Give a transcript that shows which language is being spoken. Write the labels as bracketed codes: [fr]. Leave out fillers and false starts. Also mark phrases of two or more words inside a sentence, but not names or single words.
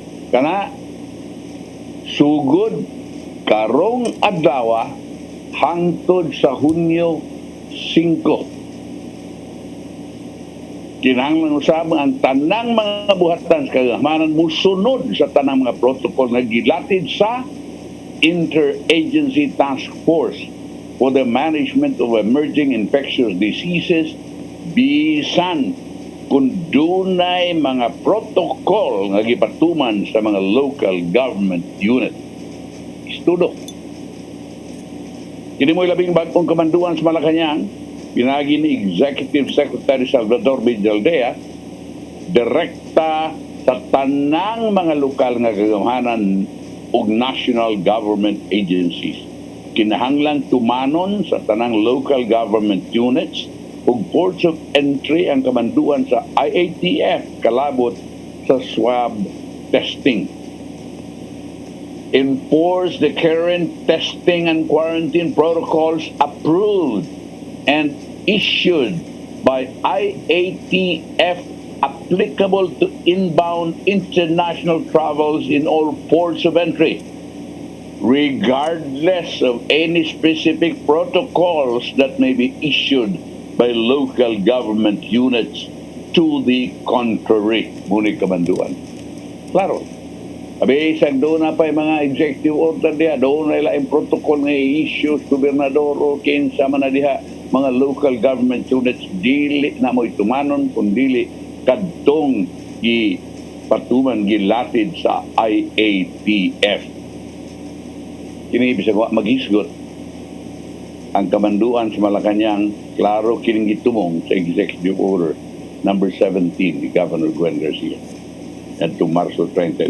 [ceb] Kana sugod karong adlaw hangtod sa Hunyo 5. Kinahanglan usab ang tanang mga buhatan sa kagamanan musunod sa tanang mga protocol nga gilatid sa [en] Interagency Task Force for the Management of Emerging Infectious Diseases, [ceb] bisan kung dunay mga protocol nga gipatuman sa mga [en] local government unit. [ceb] Istudo. Kini mo'y labing bagong kamanduan sa Malacañang, pinagi ni Executive Secretary Salvador Villaldea, direkta sa tanang mga lokal nga kagamanan ug [en] national government agencies. [ceb] Kinahanglan tumanon sa tanang [en] local government units [ceb] ug [en] ports of entry [ceb] ang kamanduan sa IATF kalabot sa [en] swab testing. Enforce the current testing and quarantine protocols approved and issued by IATF applicable to inbound international travels in all ports of entry, regardless of any specific protocols that may be issued by local government units to the contrary. [ceb] Muni kamanduan. Klaro. Abi, [tl] isang doon na pa yung [ceb] mga [en] executive order [ceb] diha, doon na ilaing protocol nga i-issue sa gobernador o kinsa man na diha, mga [en] local government units, [ceb] dili na mo'y tumanon, kung dili kadtong patuman gilatid sa IATF. Kini bisag maghisgot ang kamanduan sa Malacañang, klaro kining gitumong sa Executive Order number 17 ni Governor Gwen Garcia adtong Marso 31.